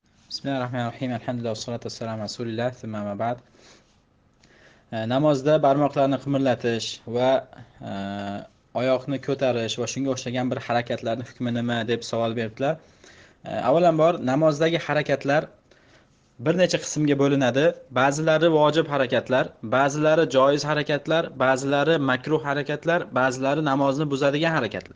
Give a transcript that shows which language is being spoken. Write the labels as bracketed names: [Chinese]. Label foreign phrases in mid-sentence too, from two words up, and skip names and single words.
[Arabic] بسم الله الرحمن الرحيم. الحمد لله، والصلاة والسلام على رسول الله، ثم أما بعد. [Uzbek] Namozda barmoqlarni qimirlatish va oyoqni ko'tarish va shunga o'xshagan bir harakatlarning hukmi nima deb savol beribdilar. Avvalambor namozdagi harakatlar bir necha qismga bo'linadi. Ba'zilari vojib harakatlar, ba'zilari joiz harakatlar, ba'zilari makruh harakatlar, ba'zilari namozni buzadigan harakatlar.